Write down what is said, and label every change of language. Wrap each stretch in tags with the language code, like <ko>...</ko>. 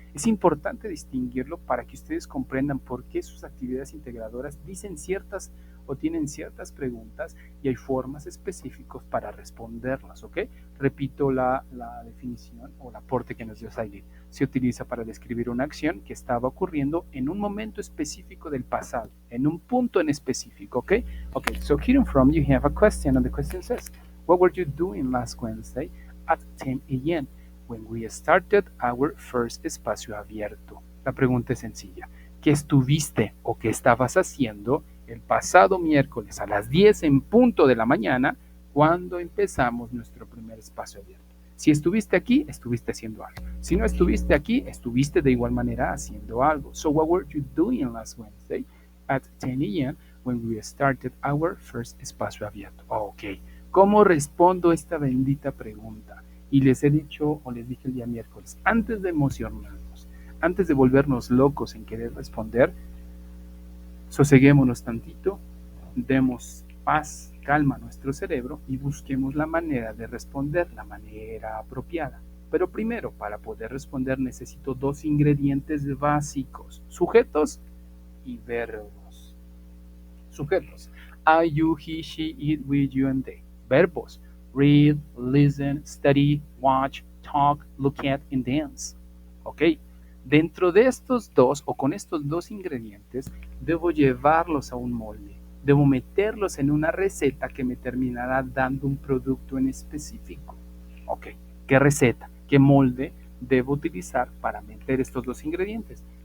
<es>Es importante distinguirlo para que ustedes comprendan por qué sus actividades integradoras dicen ciertas o tienen ciertas preguntas y hay formas específicas para responderlas, ¿ok? Repito la definición o el aporte que nos dio Sailin. Se utiliza para describir una acción que estaba ocurriendo en un momento específico del pasado, en un punto en específico, ¿ok?</es> <en>Okay, so hearing from you have a question, and the question says, what were you doing last Wednesday at 10 a.m. when we started our first espacio abierto?</en> <es>La pregunta es sencilla. ¿Qué estuviste o qué estabas haciendo el pasado miércoles a las 10 en punto de la mañana cuando empezamos nuestro primer espacio abierto? Si estuviste aquí, estuviste haciendo algo. Si no estuviste aquí, estuviste de igual manera haciendo algo.</es> <en>So what were you doing last Wednesday at 10 a.m. when we started our first espacio abierto?</en> <es>Ok, ¿cómo respondo esta bendita pregunta? Y les he dicho, o les dije el día miércoles, antes de emocionarnos, antes de volvernos locos en querer responder, soseguémonos tantito, demos paz, calma a nuestro cerebro y busquemos la manera de responder, la manera apropiada. Pero primero, para poder responder necesito dos ingredientes básicos, sujetos y verbos.</es> <en>Sujetos, I, you, he, she, it, we, you, and they. Verbos, read, listen, study, watch, talk, look at, and dance. Ok,</en> <es>Dentro de estos dos o con estos dos ingredientes, debo llevarlos a un molde. Debo meterlos en una receta que me terminará dando un producto en específico. Ok, ¿qué receta, qué molde debo utilizar para meter estos dos ingredientes?</es>